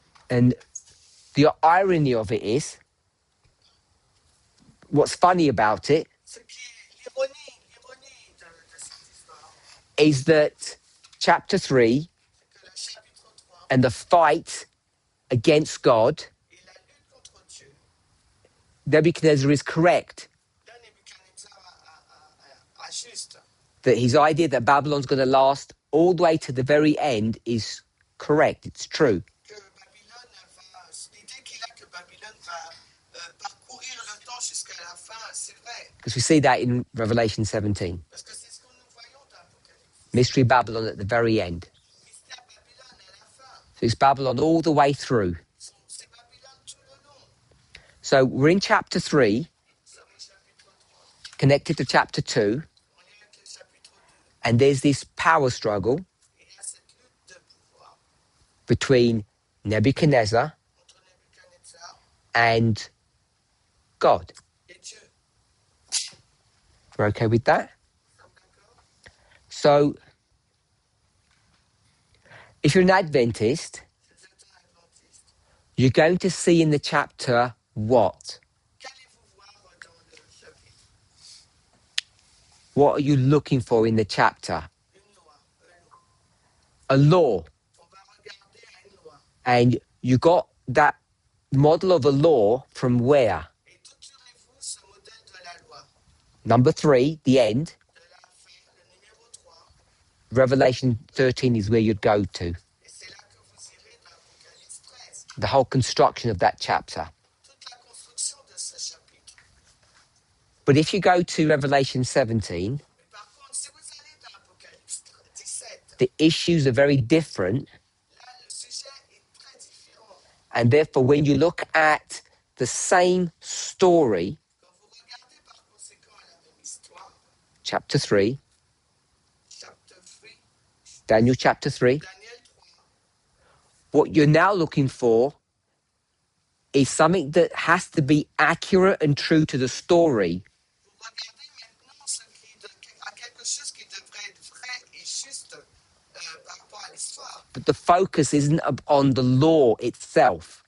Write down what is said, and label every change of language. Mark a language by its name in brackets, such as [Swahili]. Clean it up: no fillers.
[English] And the irony of it is, what's funny about it [French] Ce qui est l'ironie de cette histoire, [English] is that chapter 3 [French] c'est que le chapitre 3 [English] and the fight against God, [French] et la lutte contre Dieu, [English] Nebuchadnezzar is correct [French] là Nebuchadnezzar a juste [English] that his idea that Babylon's going to last all the way to the very end is correct. It's true. [French] que Babylone va, l'idée qu'il a que Babylone va parcourir le temps jusqu'à la fin, c'est vrai, [English] Because we see that in Revelation 17. [French] parce que c'est ce que nous voyons dans l'Apocalypse. [English] Mystery Babylon at the very end. [French] Mystère Babylone à la fin, [English] So it's Babylon all the way through. [French] c'est Babylone tout le long. [English] So we're in chapter 3, [French] Nous sommes au chapitre 3, [English] connected to chapter 2, [French] on est avec le chapitre 2, [English] and there's this power struggle [French] et il y a cette lutte de pouvoir [English] between Nebuchadnezzar [French] entre Nebuchadnezzar [English] and God. [French] et Dieu. [English] We're okay with that? [French] Nous sommes d'accord? [English] So if you're an Adventist, [French] Si vous êtes un adventiste, [English] you're going to see in the chapter what? [French] qu'allez-vous voir dans le chapitre? [English] What are you looking for in the chapter? [French] Une loi, [English] A law. [French] on va regarder à une loi. [English] And you got that model of a law from where? [French] Et d'où tirez-vous ce modèle de la loi? [English] Number 3, the end. [French] De la fin, le numéro 3. [English] Revelation 13 is where you'd go to. [French] Et c'est là que vous irez dans l'Apocalypse 13. [English] The whole construction of that chapter. [French] Toute la construction de ce chapitre. [English] But if you go to Revelation 17, [French] Mais par contre, si vous allez dans l'Apocalypse 17, [English] the issues are very different. [French] là, le sujet est très différent. [English] And therefore, when you look at the same story, [French] Quand vous regardez par conséquent à la même histoire, [English] chapter 3, chapter 3, Daniel chapter 3, Daniel 3, what you're now looking for is something that has to be accurate and true to the story, [French] vous regardez maintenant à quelque chose qui devrait être vrai et juste par rapport à l'histoire. [English] but the focus isn't on the law itself.